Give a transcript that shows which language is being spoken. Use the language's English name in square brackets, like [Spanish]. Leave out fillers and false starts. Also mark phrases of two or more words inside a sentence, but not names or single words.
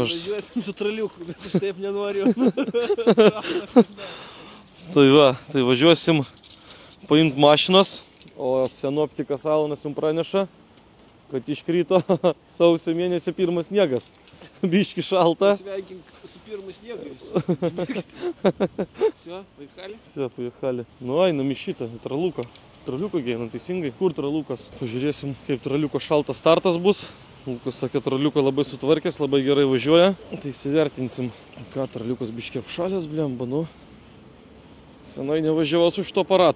[Lithuanian] Važiuosim su traliuku, bet aš taip nenoriu. Tai va, tai važiuosim paimti mašinos, o sinoptikas Alanas jums praneša, kad iškrito sausio mėnesio pirmas sniegas. Biški šalta. Sveikink su pirmu sniegu. [Russian] Все, поехали? Все, поехали. [Lithuanian] Nu, einam į šitą, į traluką. Traluką geinam teisingai. Kur tralukas? Pažiūrėsim, kaip traluko šaltas startas bus. Lukas sakė, traluko labai sutvarkęs, labai gerai važiuoja. Tai įsivertinsim, ką tralukas biški apšalęs, blemba, nu. Senai nevažiavau su šito aparatu.